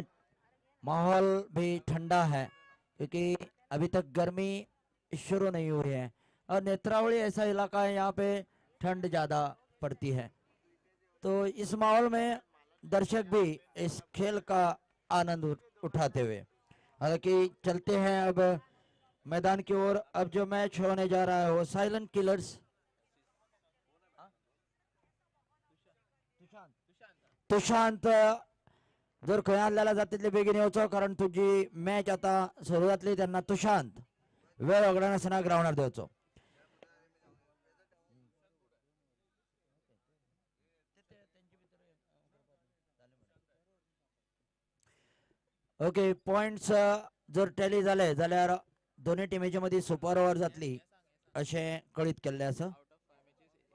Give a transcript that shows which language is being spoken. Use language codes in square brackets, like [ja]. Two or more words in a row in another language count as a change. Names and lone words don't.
[hi] माहौल भी ठंडा है क्योंकि अभी तक गर्मी शुरू नहीं हुई है और नेत्रावली ऐसा इलाका है यहाँ पे ठंड ज़्यादा पड़ती है, तो इस माहौल में दर्शक भी इस खेल का आनंद उठाते हुए हालांकि चलते हैं अब मैदान की ओर। अब जो मैच होने जा रहा है वो साइलेंट किलर्स [kok] तुशांत जर खंय आलेला जाता तितले बेगीन येवचो कारण तुजी मॅच आता सुरू जातली तेन्ना तुशांत वेळ वगडाय नासतना ग्राउंडार देंवचो। ओके, पॉइंट्स जर टॅली जाले जाल्यार दोन्ही टिमीच्या मदीं [en] super over [kok] जातली अशें कळीत केल्लें आसा।